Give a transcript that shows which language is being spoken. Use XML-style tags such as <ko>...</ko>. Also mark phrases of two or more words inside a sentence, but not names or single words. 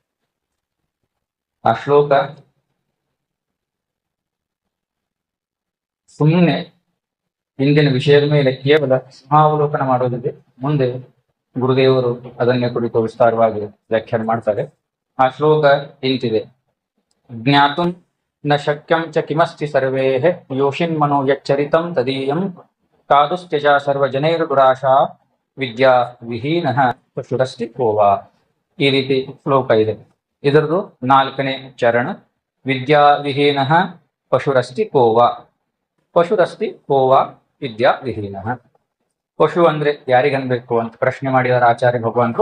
<kn>ಆ ಶ್ಲೋಕ ಸುಮ್ಮನೆ ಇಂದಿನ ವಿಷಯದ ಮೇಲೆ ಕೇವಲ ಸಮಾವಲೋಕನ ಮಾಡೋದಿದೆ. ಮುಂದೆ ಗುರುದೇವರು ಅದನ್ನೇ ಕುರಿತು ವಿಸ್ತಾರವಾಗಿ ವ್ಯಾಖ್ಯಾನ ಮಾಡ್ತಾರೆ. ಆ ಶ್ಲೋಕ ಇಂತಿದೆ:</kn> <sa>ಜ್ಞಾತುಂ ನ ಶಕ್ಯಂ ಚ ಕಿಮಸ್ತಿ ಸರ್ವೇಃ ಯೋಷಿನ್ ಮನೋ ಯಚ್ಚರಿತಂ ತದೀಯಂ ಕಾದುಸ್ತ್ಯಜ ಸರ್ವಜನೈರ್ ದುರಾಶಾ ವಿದ್ಯಾ ವಿಹೀನಃ ಪಶುರಸ್ತಿ ಕೋವಾ.</sa> <kn>ಈ ರೀತಿ ಶ್ಲೋಕ ಇದೆ. ಇದರದು 4ನೇ ಚರಣ.</kn> <sa>ವಿದ್ಯಾ ವಿಹೀನಃ ಪಶುರಸ್ತಿ ಕೋವಾ. ಪಶುರಸ್ತಿ ಕೋವಾ ವಿದ್ಯಾ ವಿಹೀನಃ.</sa> <kn>ಪಶು ಅಂದ್ರೆ ಯಾರಿಗನ್ಬೇಕು ಅಂತ ಪ್ರಶ್ನೆ ಮಾಡಿದಾರೆ ಆಚಾರ್ಯ ಭಗವಾನರು.</kn>